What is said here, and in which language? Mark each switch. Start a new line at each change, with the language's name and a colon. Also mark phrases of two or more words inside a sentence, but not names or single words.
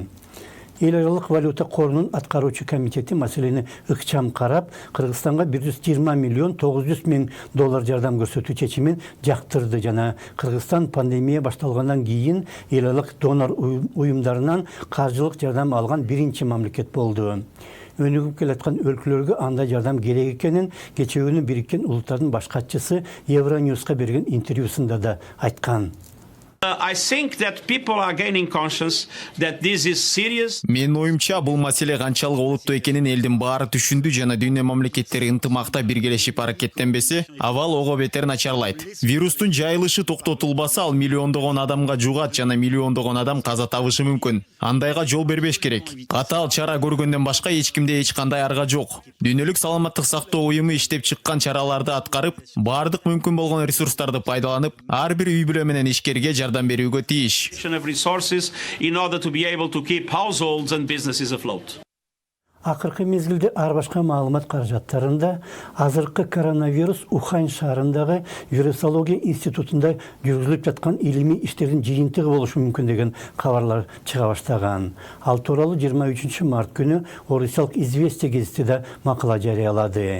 Kyrgyz: Эл аралык валюта корунун аткаруучу комитети маселени ыкчам карап, Кыргызстанга 120 миллион 900 миң доллар жардам көрсөтүү чечимин жактырды жана Кыргызстан пандемия башталгандан кийин эл аралык донор уюмдарынан каржылык жардам алган биринчи мамлекет болду. Өнүгүп келаткан өлкөлөргө андай жардам керек экенин кечээ күнү Бириккен Улуттардын баш катчысы Евроньюска берген интервьюсунда да айткан.
English: I think that people are gaining conscience that this is serious.
Kyrgyz: Мен оюмча бул маселе канчалык олуттуу экенин элдин баары түшүндү жана дүйнө мамлекеттери ынтымакта биргелешип аракеттенбесе, абал ого бетер начарлайт. Вирустун жайылышы токтотулбаса, ал миллиондогон адамга жугат жана миллиондогон адам каза табышы мүмкүн. Андайга жол бербеш керек. Катаал чара көргөндөн башка эч кимде эч кандай арга жок. Дүйнөлүк саламаттык сактоо уюму иштеп чыккан чараларды аткарып, баардык мүмкүн болгон ресурстарды пайдаланып, ар бир үй бүлө менен ишкерге жардам берүүгө тийиш.
English: Resources in order to be able to keep households and businesses afloat.
Kyrgyz: Акыркы мезгилде ар башка маалымат каражаттарында азыркы коронавирус Ухань шаарындагы вирусология институтунда жүргүзүлүп жаткан илимий иштердин жыйынтыгы болушу мүмкүн деген кабарлар чыга баштаган. Ал тууралуу 23 март күнү Орусиялык «Известия» гезити да макала жарыялады.